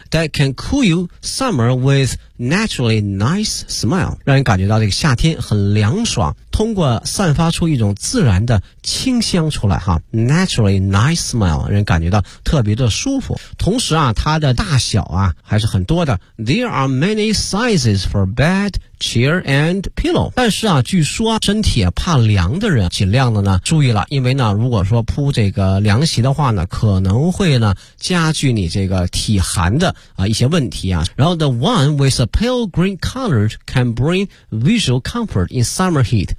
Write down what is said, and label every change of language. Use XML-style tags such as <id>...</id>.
<en>That can cool you summer with naturally nice smile，</en> <zh>让你感觉到这个夏天很凉爽，通过散发出一种自然的清香出来哈 ，</zh> <en>naturally nice smile，</en> <zh>让人感觉到特别的舒服。同时啊，它的大小啊还是很多的。</zh> <en>There are many sizes for bed, chair and pillow。</en> <zh>但是啊，据说啊，身体怕凉的人尽量的呢注意了，因为呢，如果说铺这个凉席的话呢，可能会呢加剧你这个体寒的啊一些问题啊。</zh> <en>然后 the one with a pale green color can bring visual comfort in summer heat。</en>